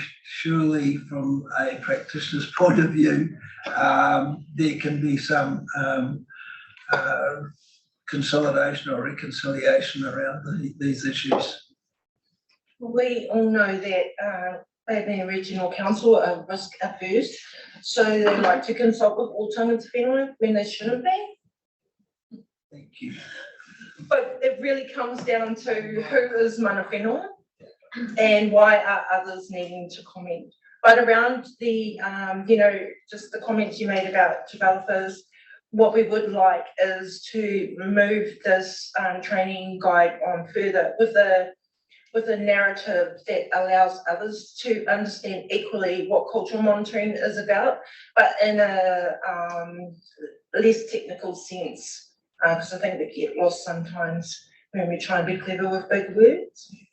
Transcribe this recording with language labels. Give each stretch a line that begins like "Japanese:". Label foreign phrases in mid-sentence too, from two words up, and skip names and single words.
English: Surely from a practitioner's point of view, there can be some consolidation or reconciliation around these issues. We all know that being Regional Council are risk averse, so they like to consult with all
Māori: tangata whenua
English: when they shouldn't be. Thank you. But it really comes down to who is
Māori: mana whenua
English: and why are others needing to comment. But around the, just the comments you made about developers, what we would like is to move this training guide on further with a narrative that allows others to understand equally what cultural monitoring is about, but in a less technical sense, because I think we get lost sometimes when we try and be clever with big words.